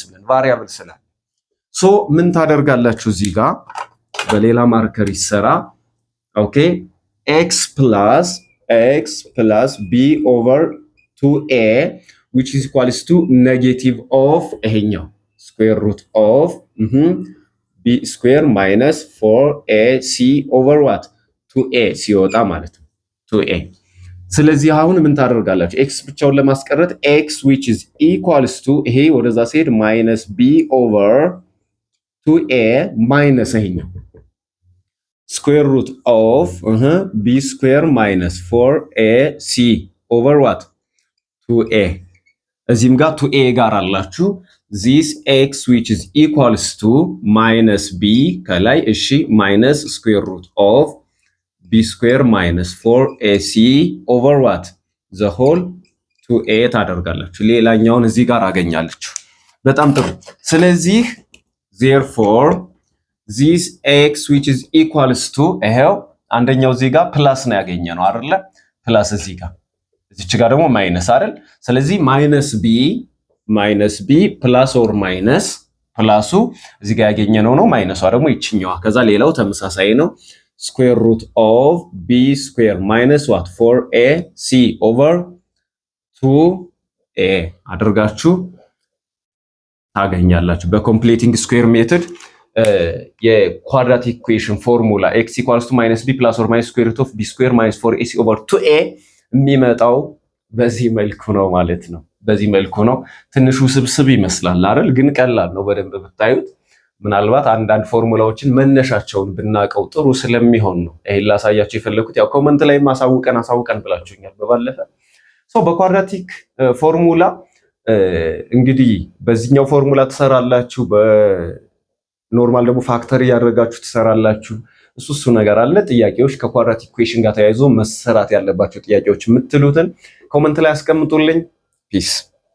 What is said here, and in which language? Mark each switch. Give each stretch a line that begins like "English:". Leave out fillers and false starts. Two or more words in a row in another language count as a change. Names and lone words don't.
Amharic: ብለን ቫሪያብል ስላለ ሶ ምን ታደርጋላችሁ እዚህ ጋር በሌላ ማርከር ይሰራ። ኦኬ
English: x plus b over 2a which is equals to negative of
Amharic: ይሄኛው
English: square root of b square minus 4ac over what
Amharic: 2a ሲወጣ ማለት ነው 2a። ስለዚህ አሁን ምን ታደርጋላችሁ?
English: x
Amharic: ብቻውን ለማስቀረት
English: x which is equals to
Amharic: ይሄ ወደዛ ሲሄድ
English: minus b over 2a minus ይሄኛው square root of b square minus 4ac over what 2a
Amharic: እዚህም ጋር 2a ጋር አላችሁ
English: this x which is equals to minus b
Amharic: ከላይ እሺ
English: minus square root of b square minus 4ac over what the whole 2a
Amharic: ታደርጋላችሁ። ሌላኛውን እዚህ ጋር አገኛለችሁ። በጣም ጥሩ። ስለዚህ
English: therefore this x which is equals to
Amharic: ይሄው አንደኛው እዚህ ጋር ፕላስ ነው ያገኘነው አይደለ? ፕላስ እዚህ ጋር እዚች ጋር ደግሞ ማይነስ አይደል? ስለዚህ
English: minus b plus or minus
Amharic: ፕላሱ እዚህ ጋር ያገኘነው ነው። ማይነሷ ደግሞ ይችኛዋ። ከዛ ሌላው ተመሳሳይ ነው።
English: square root of b square minus what 4ac over
Amharic: 2a አድርጋችሁ ታገኛላችሁ። በኮምፕሌቲንግ
English: square method
Amharic: የኳድራቲክ ኢኩዌሽን ፎርሙላ
English: x equals to minus b plus or minus square root of b square minus 4ac over 2a
Amharic: የሚመጣው በዚህ መልኩ ነው ማለት ነው። በዚህ መልኩ ነው። ትንሽ ውስብስብ ይመስላል አይደል? ግን ቀላል ነው በደንብ ብታዩት። ምናልባት አንዳንድ ፎርሙላዎችን መነሻቸውን ብናቀው ጥሩ ስለሚሆን ነው ይሄን ላሳያችሁ የፈለኩት። ያው ኮሜንት ላይ አሳውቀን ብላችሁኛል በባለፈ። በኳድራቲክ ፎርሙላ እንግዲህ በዚህኛው ፎርሙላ ትሰራላችሁ፣ በኖርማል ደግሞ ፋክተሪ ያደርጋችሁ ትሰራላችሁ። እሱ ነገር አለ። ጥያቄዎች ከኳድራቲክ ኢኩዌሽን ጋር ተያይዞ መሰራት ያለባቸው ጥያቄዎች የምትሉትን ኮሜንት ላይ አስቀምጡልኝ። ፒስ